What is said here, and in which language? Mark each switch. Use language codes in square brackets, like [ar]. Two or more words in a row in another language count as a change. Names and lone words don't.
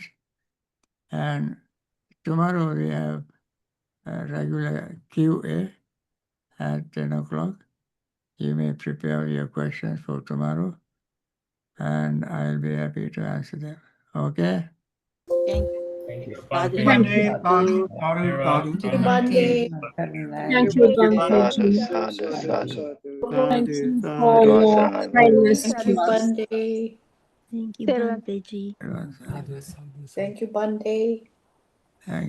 [en] And tomorrow we have a regular QA at 10 o'clock. You may prepare your questions for tomorrow, and I'll be happy to answer them. Okay? Thank Thank you. Sadhu, Bhante. sadhu. Thank you, Bhante. Thank you, Bhante Sadhu, ji. [pi] sadhu, sadhu. [en] Thank you for It was your an kindness Thank to you, us. Bhante. Thank you, Bhante ji. Thank you, Bhante. Thank you.